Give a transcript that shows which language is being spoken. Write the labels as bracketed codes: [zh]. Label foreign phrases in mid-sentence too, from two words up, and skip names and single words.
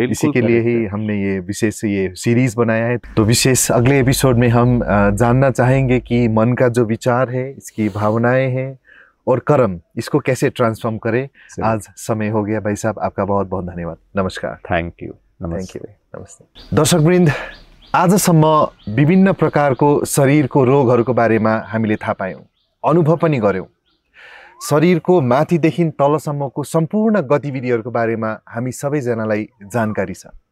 [hi] इसी के लिए ही हमने ये विशेष ये सीरीज बनाया है। तो विशेष अगले एपिसोड में हम जानना चाहेंगे कि मन का जो विचार है, इसकी भावनाएं हैं और कर्म, इसको कैसे ट्रांसफॉर्म करें। आज समय हो गया भाई साहब, आपका बहुत बहुत धन्यवाद। नमस्कार। [en] thank you. नमस्ते। [hi] नमस्ते। [ne] दर्शकवृन्द, आजसम्म विभिन्न प्रकारको शरीरको रोगहरूको बारेमा हामीले थाहा पायौँ, अनुभव पनि गऱ्यौँ। शरीरको माथिदेखि तलसम्मको सम्पूर्ण गतिविधिहरूको बारेमा हामी सबैजनालाई जानकारी छ।